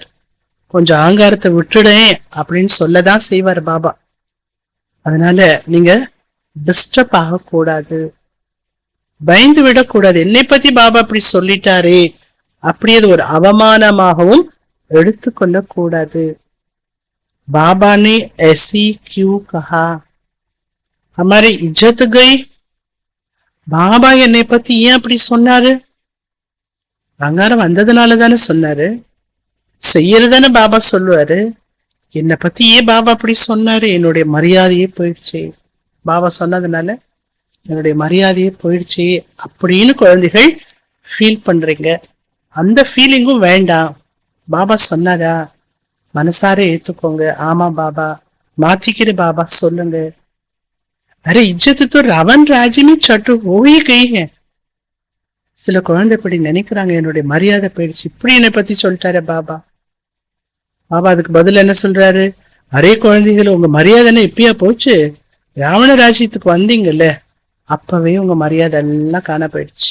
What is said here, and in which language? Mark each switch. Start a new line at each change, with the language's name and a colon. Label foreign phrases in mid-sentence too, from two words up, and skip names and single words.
Tamil: கொஞ்சம் ஆங்காரத்தை விட்டுடேன் அப்படின்னு சொல்லதான் செய்வார் பாபா. அதனால நீங்க டிஸ்டர்ப் ஆகக்கூடாது, பயந்து விடக்கூடாது. என்னை பத்தி பாபா அப்படி சொல்லிட்டாரே அப்படி அது ஒரு அவமானமாகவும் எடுத்துக்கொள்ள கூடாது.
Hindi: बाबा ने ऐसी क्यों कहा? हमारी इज्जत गई.
Tamil: பாபா என்னை பத்தி ஏன் அப்படி சொன்னாரு? அங்காரம் வந்ததுனாலதானே சொன்னாரு. செய்யறதானே பாபா சொல்லுவாரு. என்னை பத்தி ஏன் பாபா அப்படி சொன்னாரு? என்னுடைய மரியாதையே போயிடுச்சு. பாபா சொன்னதுனால என்னுடைய மரியாதையே போயிடுச்சு அப்படின்னு குழந்தைகள் ஃபீல் பண்றீங்க. அந்த ஃபீலிங்கும் வேண்டாம். பாபா சொன்னாரா, மனசார ஏத்துக்கோங்க. ஆமா பாபா, மாத்திக்கிற பாபா சொல்லுங்க.
Hindi: अरे इज्जत तो रावण राज्य में चट हो ही गई है.
Tamil: சில குழந்தை இப்படி நினைக்கிறாங்க, என்னுடைய மரியாதை போயிடுச்சு, இப்படி என்னை பத்தி சொல்லிட்டாரு பாபா. பாபா அதுக்கு பதில் என்ன சொல்றாரு? அரே குழந்தைகள், உங்க மரியாதை இப்பயா போச்சு? ராவண ராஜ்யத்துக்கு வந்தீங்கல்ல, அப்பவே உங்க மரியாதை எல்லாம் காண போயிடுச்சு.